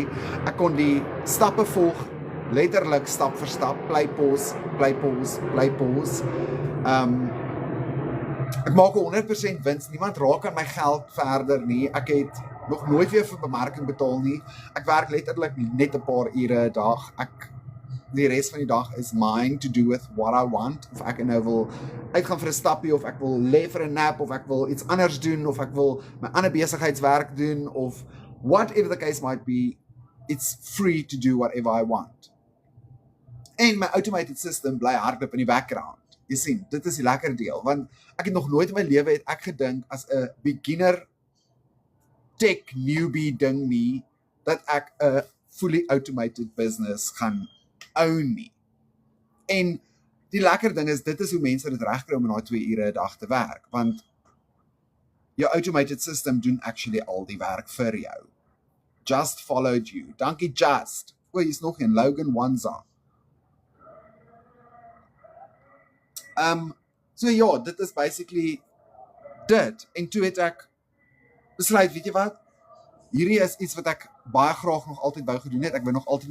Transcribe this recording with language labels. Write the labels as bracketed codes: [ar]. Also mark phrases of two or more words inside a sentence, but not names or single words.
[af] Ek kon die stappe volg, letterlik stap vir stap, [en] play pause. [af] Ek maak 100% wins, niemand raak aan my geld verder nie, ek het nog nooit weer vir bemarking betaal nie, ek werk letterlik net 'n paar ure 'n dag, die res van die dag is [en] mine to do with what I want, [af] of ek nou wil uitgaan vir 'n stappie, of ek wil lê vir 'n nap, of ek wil iets anders doen, of ek wil my ander besigheidswerk doen, [en] of whatever the case might be, it's free to do whatever I want. [af] En my [en] automated system [af] bly hardloop in die background. Jy sien, dit is die lekker deel, want ek het nog nooit in my lewe het ek gedink as 'n beginner [en] tech newbie [af] ding nie, dat ek 'n [en] fully automated business [af] gaan own nie. En die lekker ding is, dit is hoe mense dit regkry om in daai 2 ure 'n dag te werk, want jou [en] automated system [af] doen actually al die werk vir jou. [en] Just followed you. [af] Dankie Just. Hier's nog een, Logan Wanza. So ja, dit is basically dit, en toe het ek besluit, weet jy wat, hierdie is iets wat ek baie graag nog altyd wou gedoen het, ek wou nog altyd